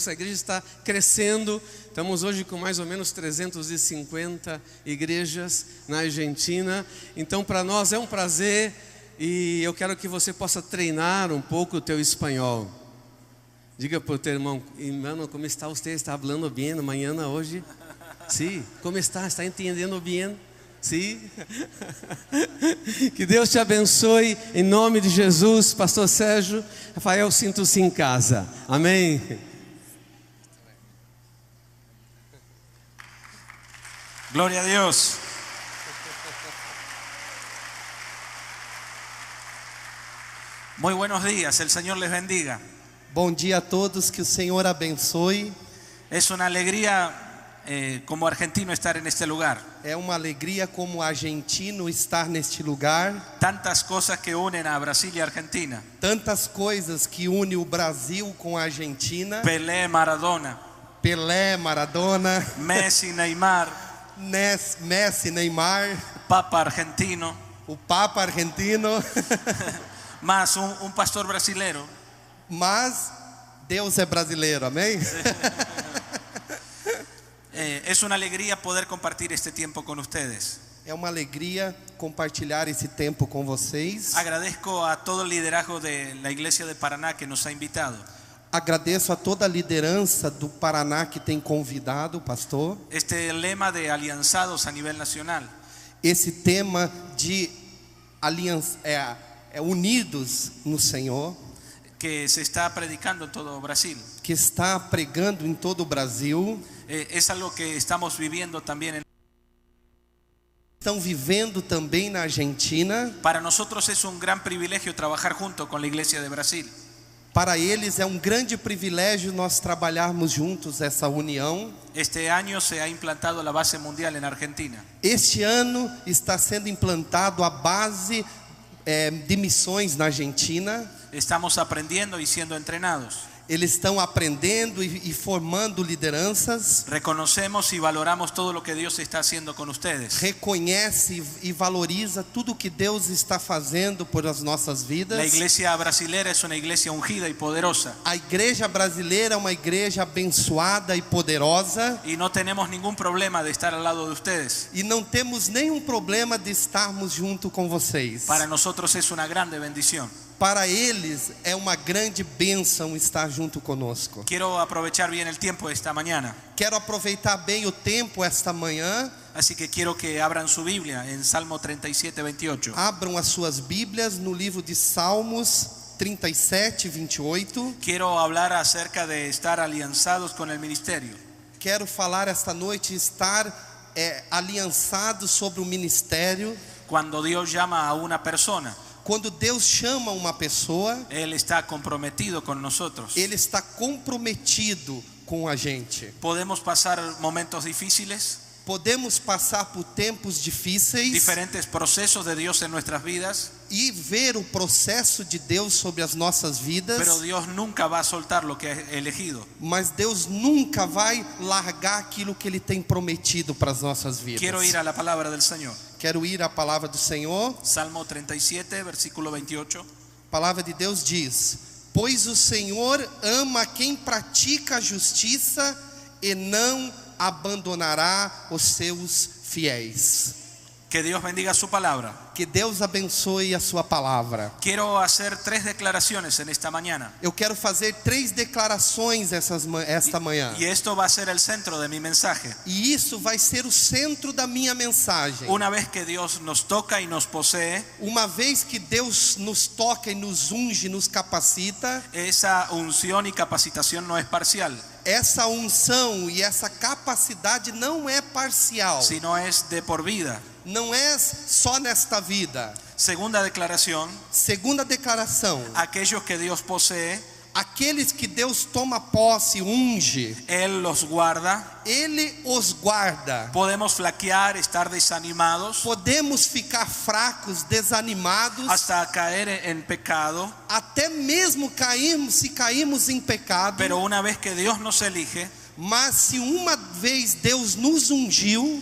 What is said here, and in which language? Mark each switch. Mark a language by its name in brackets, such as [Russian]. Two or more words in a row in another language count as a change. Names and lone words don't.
[Portuguese] A igreja está crescendo. Estamos hoje com mais ou menos 350 igrejas na Argentina. Então, para nós é um prazer, e eu quero que você possa treinar um pouco o teu espanhol. Diga para o teu irmão: irmão, como está você? [Spanish] ¿Está hablando bien mañana hoje? Sim, como está? [Portuguese] ¿Está entendendo bien? Sim. Que Deus te abençoe em nome de Jesus. Pastor Sérgio, Rafael, sinto-se em casa. Amém. [Spanish] Gloria a Dios. Muy buenos días, el Señor les bendiga. [Portuguese] Bom dia a todos, que o Senhor abençoe. [Spanish] Es una alegría como argentino estar en este lugar. [Portuguese] É uma alegria como argentino estar neste lugar. [Spanish] Tantas cosas que unen a Brasil y Argentina. [Portuguese] Tantas coisas que une o Brasil com a Argentina. Pelé, Maradona. Pelé, Maradona. Messi, Neymar. Messi, Neymar. [Spanish] Papa argentino. [Portuguese] O Papa argentino. [Spanish] Más un pastor brasilero. [Portuguese] Mas Deus é brasileiro, amém? [Spanish] Es una alegría poder compartir este tiempo con ustedes. [Portuguese] É uma alegria compartilhar esse tempo com vocês. [Spanish] Agradezco a todo el liderazgo de la Iglesia de Paraná que nos ha invitado. [Portuguese] Agradeço a toda a liderança do Paraná que tem convidado o pastor. [Spanish] Este lema de alianzados a nivel nacional. [Portuguese] Esse tema de aliança, unidos no Senhor, [Spanish] que se está predicando en todo Brasil. [Portuguese] que está pregando em todo o Brasil. [Spanish] Es algo que estamos viviendo también. [Portuguese] Estão vivendo também na Argentina. [Spanish] Para nosotros es un gran privilegio trabajar junto con la Iglesia de Brasil. [Portuguese] Para eles é um grande privilégio nós trabalharmos juntos essa união. [Spanish] Este año se ha implantado la base mundial en Argentina. [Portuguese] Este ano está sendo implantado a base de missões na Argentina. [Spanish] Estamos aprendiendo y siendo entrenados. [Portuguese] Eles estão aprendendo e formando lideranças. [Spanish] Reconocemos y valoramos todo lo que Dios está haciendo con ustedes. [Portuguese] Reconhece e valoriza tudo que Deus está fazendo por as nossas vidas. [Spanish] La iglesia brasilera es una iglesia ungida y poderosa. [Portuguese] A igreja brasileira é uma igreja abençoada e poderosa. [Spanish] Y no tenemos ningún problema de estar al lado de ustedes. [Portuguese] E não temos nenhum problema de estarmos junto com vocês. [Spanish] Para nosotros es una grande bendición. [Portuguese] Para eles é uma grande bênção estar junto conosco. [Spanish] Quiero aprovechar bien el tiempo esta mañana. [Portuguese] Quero aproveitar bem o tempo esta manhã. [Spanish] Así que quiero que abran su Biblia en Salmo 37, 28. [Portuguese] Abram as suas Bíblias no livro de Salmos 37, 28. [Spanish] Quiero hablar acerca de estar alianzados con el ministerio. [Portuguese] Quero falar esta noite estar aliançado sobre o ministério. [Spanish] Cuando Dios llama a una persona, [Portuguese] Quando Deus chama uma pessoa, [Spanish] Él está comprometido con nosotros. [Portuguese] Ele está comprometido com a gente. [Spanish] Podemos pasar momentos difíciles, [Portuguese] Podemos passar por tempos difíceis [Spanish] diferentes procesos de Dios en nuestras vidas, [Portuguese] e ver o processo de Deus sobre as nossas vidas, [Spanish] pero Dios nunca va a soltar lo que ha elegido. [Portuguese] mas Deus nunca vai largar aquilo que Ele tem prometido para as nossas vidas. [Spanish] Quiero ir a la palabra del Señor. Quero ir à palavra do Senhor. Salmo 37, versículo 28. [Portuguese] A palavra de Deus diz: pois o Senhor ama quem pratica a justiça e não abandonará os seus fiéis. [Spanish] Que Dios bendiga su palabra. [Portuguese] Que Deus abençoe a sua palavra. [Spanish] Quiero hacer 3 declaraciones en esta mañana. [Portuguese] Eu quero fazer 3 declarações esta manhã. [Spanish] Y esto va a ser el centro de mi mensaje. [Portuguese] E isso vai ser o centro da minha mensagem. [Spanish] Una vez que Dios nos toca y nos posee, [Portuguese] Uma vez que Deus nos toca e nos unge, nos capacita, [Spanish] esa unción y capacitación no es parcial, [Portuguese] essa unção e essa capacidade não é parcial. [Spanish] sino es de por vida. [Portuguese] Não é só nesta vida. [Spanish] Segunda declaración: [Portuguese] Segunda declaração: [Spanish] aquellos que Dios posee [Portuguese] Aqueles que Deus toma posse, unge, [Spanish] Él los guarda. [Portuguese] Ele os guarda. [Spanish] Podemos flaquear, estar desanimados, [Portuguese] Podemos ficar fracos, desanimados, [Spanish] hasta caer en pecado. [Portuguese] até mesmo cairmos, se cairmos em pecado. [Spanish] Pero una vez que Dios nos elige, [Portuguese] Mas se uma vez Deus nos ungiu,